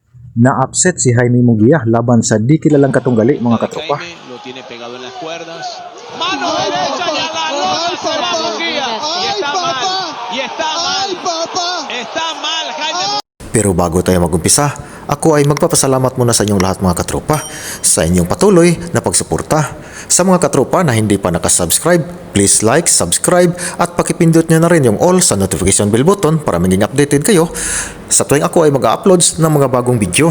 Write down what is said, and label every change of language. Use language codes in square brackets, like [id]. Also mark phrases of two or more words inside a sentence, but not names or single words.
[tl] Na-upset si Jaime Munguia laban sa di kilalang katunggali mga katropa. [es] Lo tiene pegado en las cuerdas. Mano derecha y a la lona se va Munguia. Y está mal. Y está mal. Está mal Jaime. [tl] Pero bago tayo mag-umpisa, ako ay magpapasalamat muna sa inyong lahat mga katropa sa inyong patuloy na pagsuporta. Sa mga katropa na hindi pa nakasubscribe, [en] please like, [tl] subscribe at pakipindot nyo na rin yung all sa [en] notification bell button [tl] para maging updated kayo sa tuwing ako ay mag-uploads ng mga bagong video.